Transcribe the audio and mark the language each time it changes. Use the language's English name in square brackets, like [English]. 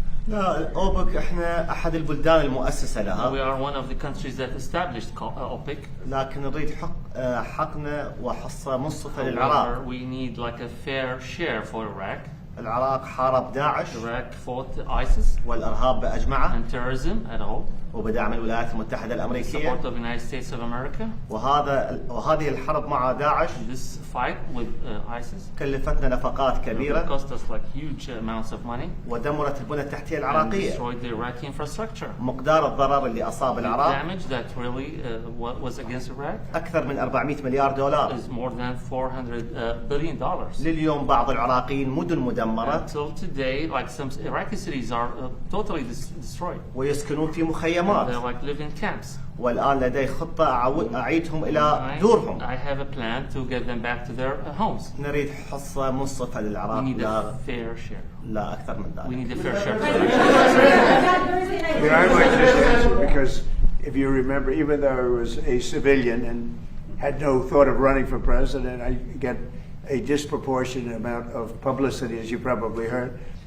[Arabic] لا أوبك إحنا أحد البلدان المؤسسة لها. [English] We are one of the countries that established OPEC. [Arabic] لكن نريد حقنا وحصة منصفة للعراق. [English] We need like a fair share for Iraq. [Arabic] العراق حارب داعش [English] Iraq fought ISIS [Arabic] والإرهاب بأجمعه [English] and terrorism at all. [Arabic] وبدعم الولايات المتحدة الأمريكية. [English] Support of the United States of America. [Arabic] وهذه الحرب مع داعش [English] This fight with ISIS [Arabic] كلفتنا نفقات كبيرة [English] cost us like huge amounts of money [Arabic] ودمرت البنى التحتية [English] and [Arabic] العراقية. [English] destroyed the Iraqi infrastructure. [Arabic] مقدار الضرر اللي أصاب [English] The [Arabic] العراق [English] damage that really was against Iraq [Arabic] أكثر من 400 مليار دولار. [English] is more than $400 billion. [Arabic] لليوم بعض العراقيين مدن مدمرة [English] Until today, like some Iraqi cities are totally destroyed. [Arabic] ويسكنون في [English] They [Arabic] مخيمات. [English] like live in camps. [Arabic] والآن لدي خطة أعيدهم إلى دورهم. [English] I have a plan to get them back to their homes. [Arabic] نريد حصة منصفة [English] We [Arabic] للعراق [English] need [Arabic] لا, [English] a fair share. [Arabic] لا أكثر من [English] We [Arabic] ذلك. [English] need a fair share. I might just answer because if you remember, even though I was a civilian and had no thought of running for president, I get a disproportionate amount of publicity, as you probably heard.